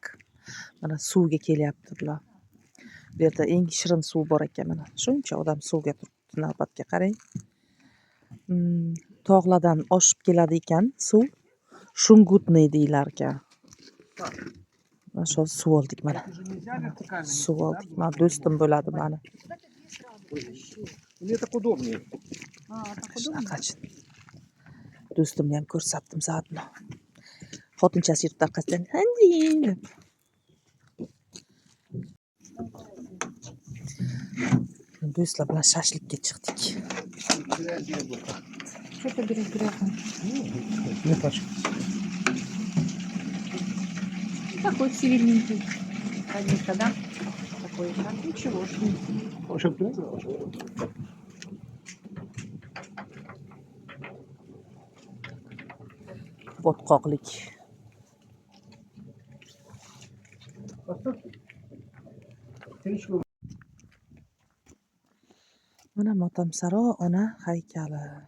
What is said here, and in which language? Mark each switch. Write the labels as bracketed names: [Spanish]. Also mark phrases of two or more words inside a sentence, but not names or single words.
[Uzbek] Mana suvga kelyapti bular. Bu yerda eng shirin suv bor ekan mana. Shuncha odam suvga turibdi, navbatga qarang. Tog'lardan oshib keladi ekan suv. Shungutniy deyilar ekan. Mana shu suv oldik mana. Suv oldik. Mana do'stim bo'ladi mani. [Russian] Мне так удобнее. [Uzbek] Do'stimni ham ko'rsatdim zaodno. Xotinchasi yurtdi orqasidan. Deb. Do'stlar bilan shashlikka chiqdik. [Russian] Что-то берешь? Не пачка. Такой сильненький. Конечно, да? Такой, да? Ничего ж. [Uzbek] Botqoqlik. Mana Motamsaro ona haykali.